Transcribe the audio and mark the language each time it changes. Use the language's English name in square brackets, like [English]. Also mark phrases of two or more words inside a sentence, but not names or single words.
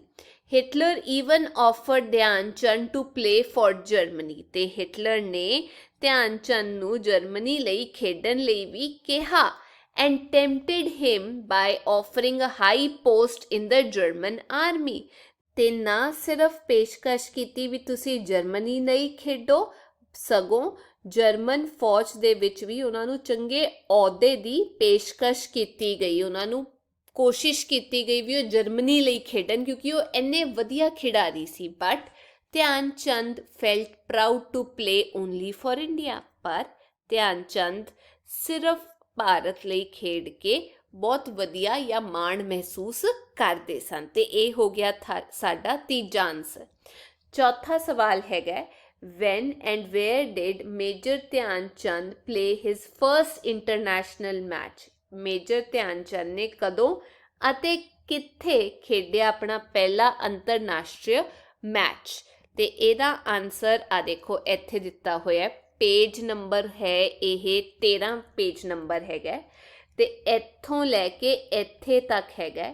[English] Hitler even offered Dhyan Chand to play for Germany. [Punjabi] ਤੇ ਹਿਟਲਰ ਨੇ ਧਿਆਨ ਚੰਦ ਨੂੰ ਜਰਮਨੀ ਲਈ ਖੇਡਣ ਲਈ ਵੀ ਕਿਹਾ [English] and tempted him by offering a high post in the German army। [Punjabi] ਤੇ ਨਾ ਸਿਰਫ ਪੇਸ਼ਕਸ਼ ਕੀਤੀ ਵੀ ਤੁਸੀਂ ਜਰਮਨੀ ਲਈ ਖੇਡੋ, ਸਗੋਂ ਜਰਮਨ ਫੌਜ ਦੇ ਵਿੱਚ ਵੀ ਉਹਨਾਂ ਨੂੰ ਚੰਗੇ ਅਹੁਦੇ ਦੀ ਪੇਸ਼ਕਸ਼ ਕੀਤੀ ਗਈ। ਉਹਨਾਂ ਨੂੰ ਕੋਸ਼ਿਸ਼ ਕੀਤੀ ਗਈ ਵੀ ਉਹ ਜਰਮਨੀ ਲਈ ਖੇਡਣ ਕਿਉਂਕਿ ਉਹ ਇੰਨੇ ਵਧੀਆ ਖਿਡਾਰੀ ਸੀ। [English] But Dhyan Chand felt proud to play only for India. [Punjabi] ਪਰ ਧਿਆਨ ਚੰਦ ਸਿਰਫ ਭਾਰਤ ਲਈ ਖੇਡ ਕੇ ਬਹੁਤ ਵਧੀਆ ਜਾਂ ਮਾਣ ਮਹਿਸੂਸ ਕਰਦੇ ਸਨ। ਤੇ ਇਹ ਹੋ ਗਿਆ ਸਾਡਾ ਤੀਜਾ ਆਨਸਰ। ਚੌਥਾ ਸਵਾਲ ਹੈਗਾ [English] when and where did ਮੇਜਰ ਧਿਆਨ ਚੰਦ play his first international match? [Punjabi] ਮੇਜਰ ਧਿਆਨ ਚੰਦ ਨੇ ਕਦੋਂ ਅਤੇ ਕਿੱਥੇ ਖੇਡਿਆ ਆਪਣਾ ਪਹਿਲਾ ਅੰਤਰਰਾਸ਼ਟਰੀ ਮੈਚ? ਤੇ ਇਹਦਾ ਆਨਸਰ ਆ ਦੇਖੋ ਇੱਥੇ ਦਿੱਤਾ ਹੋਇਆ, [English] page number [Punjabi] ਹੈ ਇਹ 13 [English] page number [Punjabi] ਹੈਗਾ ਤੇ ਇੱਥੋਂ ਲੈ ਕੇ ਇੱਥੇ ਤੱਕ ਹੈਗਾ।